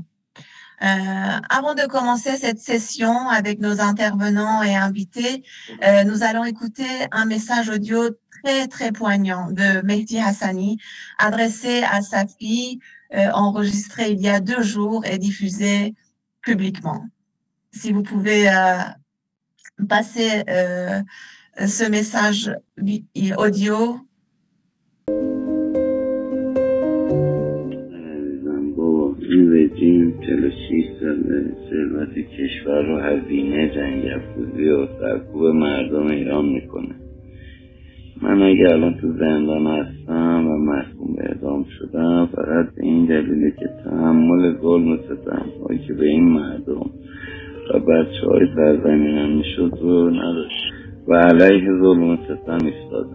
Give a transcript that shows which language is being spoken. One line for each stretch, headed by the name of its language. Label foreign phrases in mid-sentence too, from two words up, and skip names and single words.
French: Avant de commencer cette session avec nos intervenants et invités, nous allons écouter un message audio très poignant de Mehdi Hassani, adressé à sa fille, enregistré il y a 2 jours et diffusé publiquement. Si vous pouvez passer ce message audio.
Persian: این رژیم 46 ساله ثروت کشور رو هزینه جنگ افروزی و سرکوب مردم ایران میکنه. من اگه الان تو زندان هستم و محکوم به اعدام شدم فقط به این دلیله که تحمل ظلم و ستم‌هایی که به این مردم و بچه‌های سرزمینم میشد رو نداشت و علیه ظلم و ستم ایستادم.